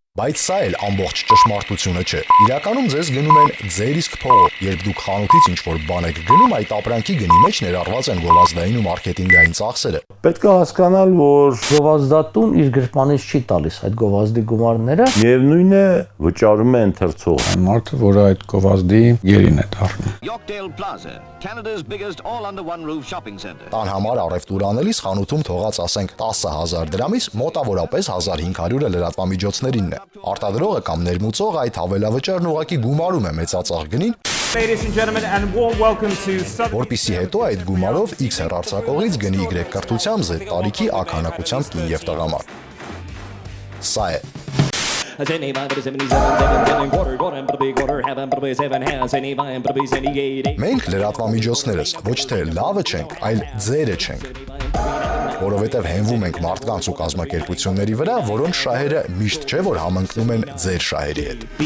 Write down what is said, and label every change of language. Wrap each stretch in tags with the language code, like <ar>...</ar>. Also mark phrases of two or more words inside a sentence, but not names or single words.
<hy>Բայց սա էլ ամբողջ ճշմարտությունը չէ։ Իրականում ձեզ գնում են ձեր իսկ փողով, երբ դուք խանութից ինչ-որ բան եք գնում, այդ ապրանքի գնի մեջ ներառված են գովազդային ու մարքեթինգային ծախսերը։ Պետք է հասկանալ, որ գովազդատուն իր գրպանից չի տալիս այդ գովազդի գումարները։ միևնույն է վճարում է ընթերցողը։ Այն մարդը, որը այդ գովազդի գերին է դառնում։</hy> <en>Yorkdale Plaza, Canada's biggest all-under-one-roof shopping center.</en> <hy>Տան համար առևտուր անելիս խանութում թողած ասենք 10,000 դրամից մոտավորապես 1500-ը լրատվամիջոցներինն է։ Արտադրողը կամ ներմուծողը այդ հավելավճարն ուղղակի գումարում է մեծածախ գնին,</hy> <en>Ladies and gentlemen, and warm welcome to</en> <hy>որպեսզի հետո այդ գումարով X հեռարձակողից գնի Y կրթությամբ, Z տարիքի A քանակությամբ կին եւ տղամարդ։ Սա է։ Մենք լրատվամիջոցներս ոչ թե լավը չենք, այլ ձերը չենք, որովհետև հենվում ենք մարդկանց ու կազմակերպությունների վրա, որոնց շահերը միշտ չէ, որ համընկնում են ձեր շահերի հետ։</hy>